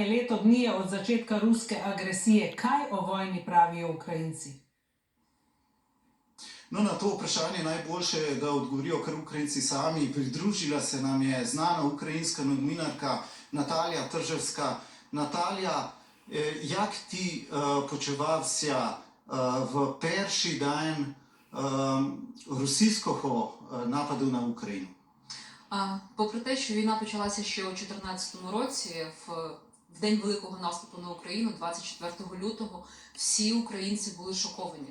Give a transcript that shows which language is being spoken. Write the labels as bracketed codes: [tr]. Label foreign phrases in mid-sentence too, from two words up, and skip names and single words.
[sl] Leto dni je od začetka ruske agresije. Kaj o vojni pravijo Ukrajinci? No, na to vprašanje najboljše, da odgovorijo kar Ukrajinci sami. Pridružila se nam je znana ukrajinska novinarka Natalija Trževska. [uk] Natalija, як ти почувався v перший день російського нападу на Україну? Попри те, що війна почалася ще у 2014 році, в день великого наступу на Україну, 24 лютого, всі українці були шоковані.